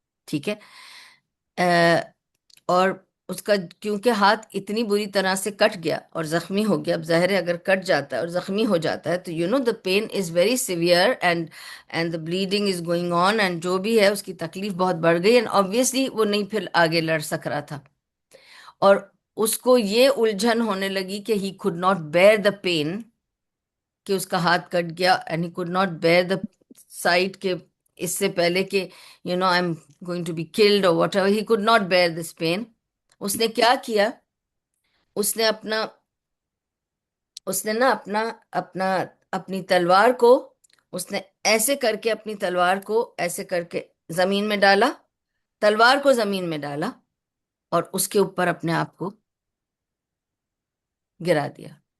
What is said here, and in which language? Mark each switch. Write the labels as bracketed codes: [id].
[ur] ٹھیک ہے، اور اس کا کیونکہ ہاتھ اتنی بری طرح سے کٹ گیا اور زخمی ہو گیا. اب ظاہر ہے اگر کٹ جاتا ہے اور زخمی ہو جاتا ہے تو [en] the pain is very severe and the bleeding is going on, [ur] and جو بھی ہے اس کی تکلیف بہت بڑھ گئی، اینڈ آبویسلی وہ نہیں پھر آگے لڑ سک رہا تھا. اور اس کو یہ الجھن ہونے لگی کہ [en] he could not bear the pain [ur] کہ اس کا ہاتھ کٹ گیا، [en] and he could not bear the sight [ur] کہ اس سے پہلے کہ [en] I'm going to be killed or whatever, he could not bear this pain. [ur] اس نے کیا کیا، اس نے نا اپنی تلوار کو اس نے ایسے کر کے اپنی تلوار کو ایسے کر کے زمین میں ڈالا، تلوار کو زمین میں ڈالا اور اس کے اوپر اپنے آپ کو گرا دیا.